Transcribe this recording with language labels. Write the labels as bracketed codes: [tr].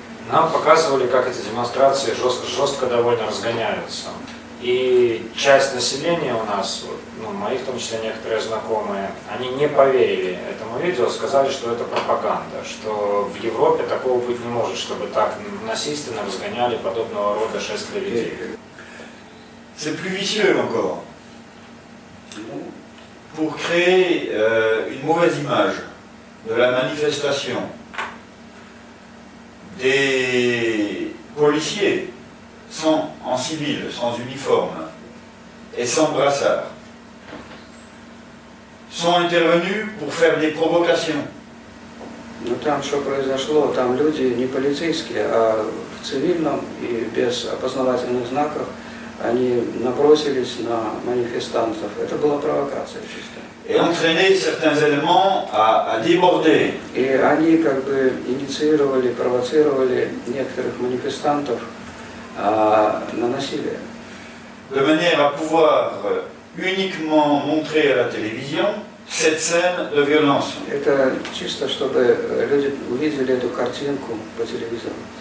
[ru] Нам показывали, как эти демонстрации жестко довольно разгоняются. И часть населения у нас, мои в том числе некоторые знакомые, они не поверили этому видео, сказали, что это пропаганда, что в Европе такого быть не может, чтобы так насильственно разгоняли подобного рода шествия людей. [fr] C'est plus vicieux encore. Pour créer une mauvaise image de la manifestation, des policiers en civil, sans uniforme et sans brassard, sont intervenus pour faire des provocations. [ru] Ну там что произошло, там люди не полицейские, а в цивильном и без опознавательных знаков они набросились на манифестантов. Это была провокация чистая. [fr] Et entraîner certains éléments à déborder. [ru] И они как бы инициировали, провоцировали некоторых манифестантов на насилие. [fr] De manière à pouvoir uniquement montrer à la télévision cette scène de violence. [ru] Это чисто, чтобы люди увидели эту картинку по телевизору.